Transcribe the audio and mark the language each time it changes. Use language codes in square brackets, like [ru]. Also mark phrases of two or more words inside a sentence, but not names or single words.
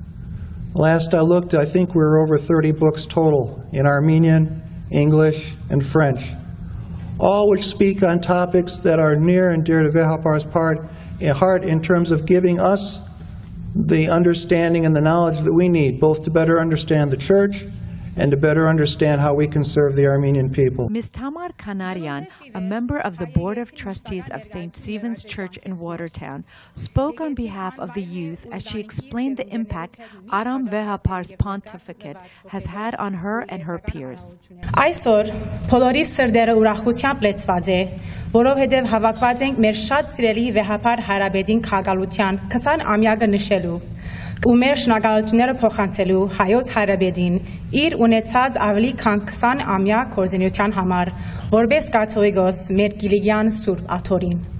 [en] Last I looked, I think we were over 30 books total in Armenian, English, and French, all which speak on topics that are near and dear to Vehapar's heart in terms of giving us the understanding and the knowledge that we need, both to better understand the church and to better understand how we can serve the Armenian people. Ms. Tamar Kanarian, a member of the Board of Trustees of St. Stephen's Church in Watertown, spoke on behalf of the youth as she explained the impact Aram Vehapar's pontificate has had on her and her peers. [hy] Այսօր բոլորի սրտերը ուրախությամբ լեցված է, որովհետև հավաքված ենք մեր շատ սիրելի Վեհապար Հարաբեդին քաղաքալության 20-ամյակը նշելու ու մեր շնորհակալությունները փոխանցելու հայոց Հարաբեդին իր ունեցած ավելի քան 20-ամյա գործունեության համար, որպես կաթողիկոս մեր Կիլիկյան Սուրբ Աթոռին։